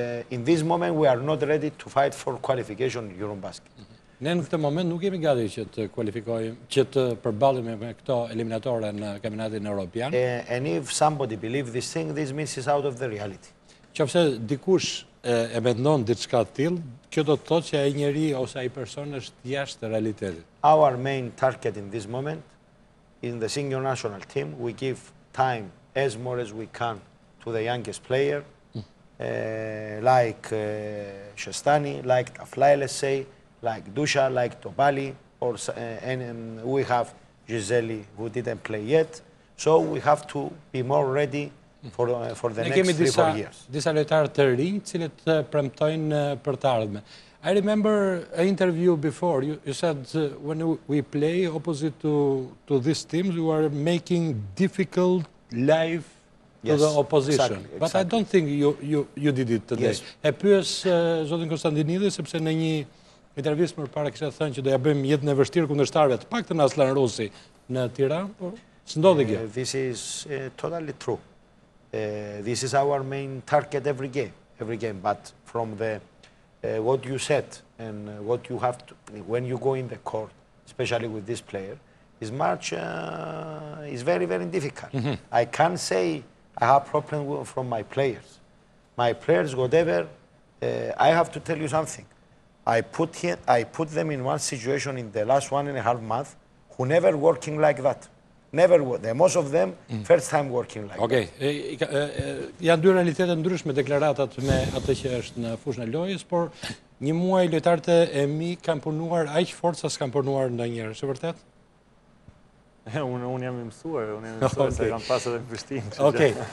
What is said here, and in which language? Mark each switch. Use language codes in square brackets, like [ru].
[en] In this moment we are not ready to fight for qualification in Eurobasket. [sq] Ne në këtë moment nuk jemi gati që të kualifikojmë, që të përballemi me këto eliminatore në kampionatin evropian. [en] And if somebody believes this thing, this means it's out of the reality. [sq] Qofse dikush e mendon diçka të tillë, kjo do të thotë që ai njeri ose ai person është jashtë realitetit. [en] Our main target in this moment, in the senior national team, we give time as more as we can to the youngest player, like Shestani, like Taflaj, let's say, like Dusha, like Tobali, and we have Giseli who didn't play yet. So we have to be more ready for the next 3-4 years. [sq] Disa lojtarë të rinj, cilët premtojnë për të ardhmen. [en] I remember an interview before. You said when we play opposite to these teams, we are making difficult life to the opposition. Exactly. But I don't think you did it today. [sq] E pyes zotin Konstantinidis, sepse në një intervjist më parë kishte thënë që do ja bëjmë jetën e vështirë kundërshtarëve, të paktën Aslan Rusi në Tiranë, por s'ndodhi kjo. [en] This is totally true. This is our main target every game. But from the what you said and what you have to, when you go in the court, especially with this player, is much is very, very difficult. I can't say I have problem from my players. My players, whatever, I have to tell you something. I put them in one situation in the last 1.5 months who never working like that. Never, most of them first time working like that. [sq] Janë dy realitete ndryshme deklaratat me atë që është në fushën e lojës, por një muaj lojtarët e mi kanë punuar aq fort sa s'kan punuar ndonjëherë, është vërtet? Unë jam i mësuar, se kam pas edhe në Prishtinë. Okej.